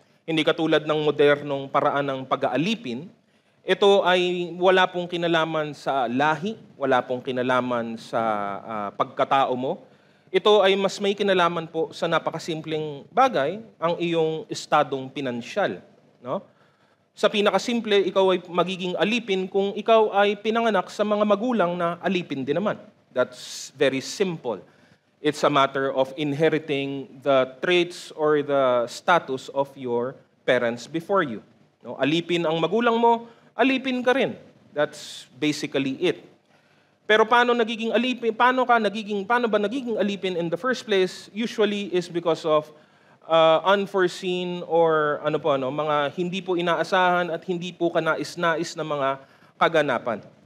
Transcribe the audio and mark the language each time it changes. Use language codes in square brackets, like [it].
[tl] Hindi katulad ng modernong paraan ng pag-aalipin, ito ay wala pong kinalaman sa lahi, wala pong kinalaman sa pagkatao mo. Ito ay mas may kinalaman po sa napakasimpleng bagay, ang iyong estadong pinansyal. No? Sa pinakasimple, ikaw ay magiging alipin kung ikaw ay pinanganak sa mga magulang na alipin din naman. [en] That's very simple. It's a matter of inheriting the traits or the status of your parents before you. No? [tl] Alipin ang magulang mo, alipin ka rin. [en] That's basically it. [tl] Pero paano ba nagiging alipin [en] in the first place? Usually is because of unforeseen [tl] or mga hindi po inaasahan at hindi po kanais-nais na mga kaganapan.